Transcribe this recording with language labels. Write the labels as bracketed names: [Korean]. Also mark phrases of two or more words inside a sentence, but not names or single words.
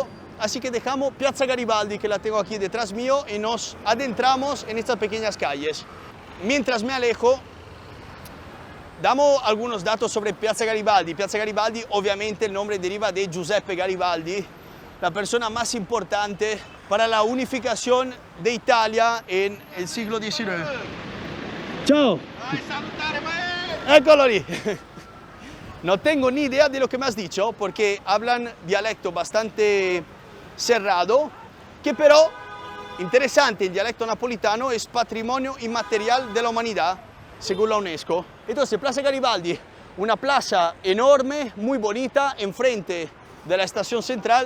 [Spanish] Así que dejamos Piazza Garibaldi, que la tengo aquí detrás mío, y nos adentramos en estas pequeñas calles. Mientras me alejo, damos algunos datos sobre Piazza Garibaldi. Piazza Garibaldi, obviamente, el nombre deriva de Giuseppe Garibaldi, la persona más importante para la unificación de Italia en el siglo XIX. [Italian] ¡Ciao! ¡Eccolo lì! [Spanish] No tengo ni idea de lo que me has dicho, porque hablan dialecto bastante cerrado, que pero, interesante, en dialecto napolitano es patrimonio inmaterial de la humanidad, según la UNESCO. Entonces, Plaza Garibaldi, una plaza enorme, muy bonita, enfrente de la estación central.